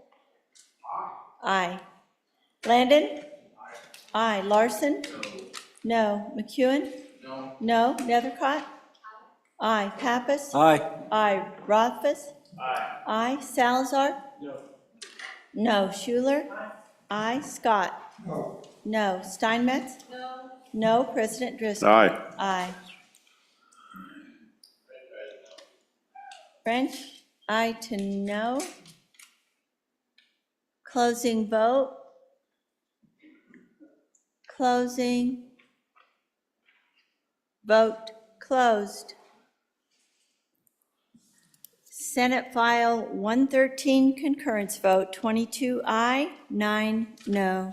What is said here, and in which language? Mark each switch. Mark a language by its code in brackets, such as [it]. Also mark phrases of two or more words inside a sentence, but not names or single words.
[en] Aye. Landon? Aye. Larson? No. McEwen? No. Nethercott? Aye. Pappas? Aye. Aye. Rothfuss? Aye. Salazar? No. Schuler? Aye. Scott? No. Steinmetz? No. President Driscoll? Aye. Aye. French? Aye to no. Closing vote. Closing. Vote closed. Senate File 113 concurrence vote, 22 aye, 9 no.